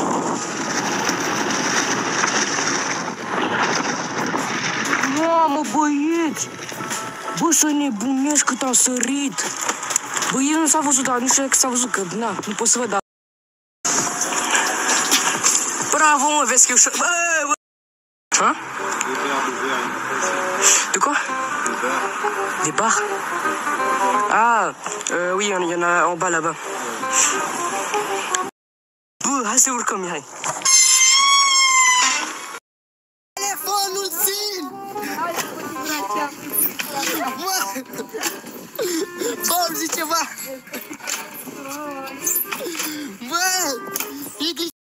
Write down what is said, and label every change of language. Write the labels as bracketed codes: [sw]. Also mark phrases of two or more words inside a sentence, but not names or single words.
[ro] Mamă, băieți! Bă, să nebunesc cât au sărit! Bă, el nu s-a văzut, dar nu știu că s-a văzut, că, na, nu pot să văd, dar... Bravo, mă, vezi că e ușor... Bă, bă! [fr] Ha? De quoi? Des bars? Ah, oui, il y en a en bas là-bas. [ro] Bă, hai să urcăm, hai. Telefonul țin! Bă, îmi zice ceva! Bă! E gri...